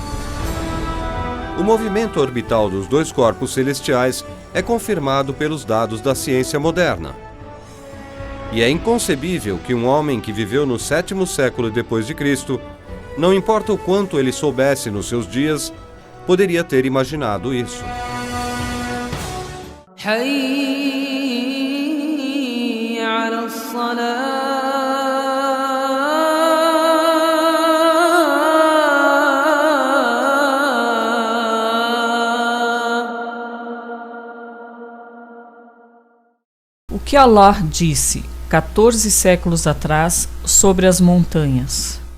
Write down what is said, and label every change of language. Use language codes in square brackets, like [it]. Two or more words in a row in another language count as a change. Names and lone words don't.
[pt] O movimento orbital dos dois corpos celestiais é confirmado pelos dados da ciência moderna. E é inconcebível que um homem que viveu no 7º século depois de Cristo, não importa o quanto ele soubesse nos seus dias, poderia ter imaginado isso. [ar] حي على الصلاة [pt] O que Allah disse 14 séculos atrás sobre as montanhas?